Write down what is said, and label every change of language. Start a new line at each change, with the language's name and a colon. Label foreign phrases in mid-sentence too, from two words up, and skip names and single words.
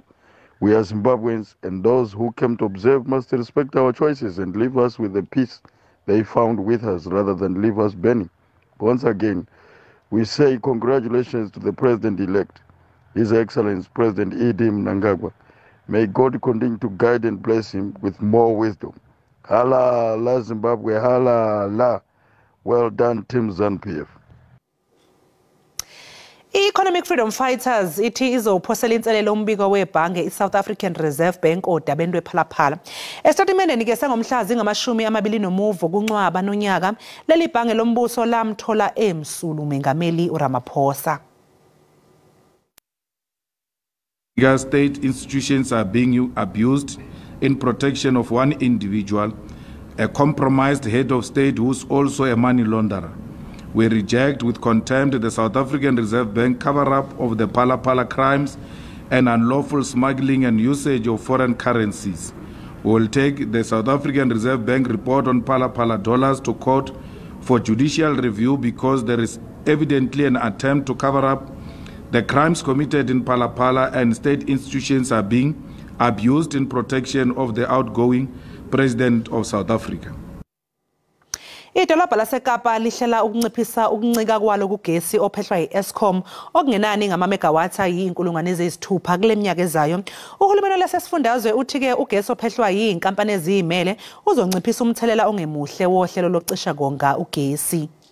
English: We are Zimbabweans, and those who came to observe must respect our choices and leave us with the peace they found with us rather than leave us burning. Once again, we say congratulations to the President-elect, His Excellency President Mnangagwa. May God continue to guide and bless him with more wisdom. Hala la Zimbabwe, hala la. Well done, Team ZANU PF.
Zulu: I-Economic Freedom Fighters ithi izophosela inselelo umbiko webhange i-South African Reserve Bank odabeni lwephalaphala. Esitatimendeni ke sangomhla zingama-29 kuNcwaba nonyaka leli bhange lombuso lamthola emsulu uMengameli uRamaphosa.
English: State institutions are being abused in protection of one individual, a compromised head of state who's also a money launderer. We reject with contempt the South African Reserve Bank cover-up of the Phala crimes and unlawful smuggling and usage of foreign currencies. We will take the South African Reserve Bank report on Phala dollars to court for judicial review because there is evidently an attempt to cover up the crimes committed in Phala and state institutions are being abused in protection of the outgoing President of South Africa.
Zulu: Idolobha laseKapa lihlela ukunciphisa ukuncika kwalo kugesi ophehlwa yi-Eskom okungenani ngama-megawatts ayi-6,000 kule minyaka ezayo. Uhulumeni lasesifundazwe uthi ke ugesi ophehlwa yinkampani eziyimele uzonciphisa umthelela ongemuhle wohlelo lokucisha konga ugesi.